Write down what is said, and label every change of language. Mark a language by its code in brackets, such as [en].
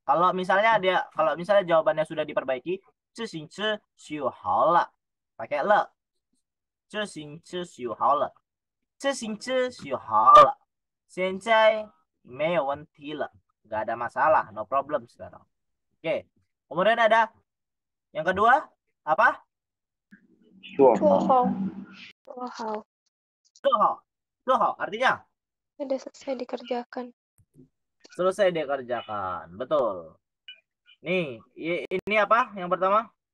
[id] Kalau misalnya jawabannya sudah diperbaiki, [zh] 自行车修好了， [id] pakai le. [zh] 自行车修好了，自行车修好了，现在没有问题了， [id] nggak ada masalah, [en] no problem [zh] sekarang. [id] Oke, kemudian ada yang kedua apa? [zh] 做做好。好，做好，做好artinya [id] sudah selesai dikerjakan. selesai dikerjakan, betul. Nih, ini apa yang pertama?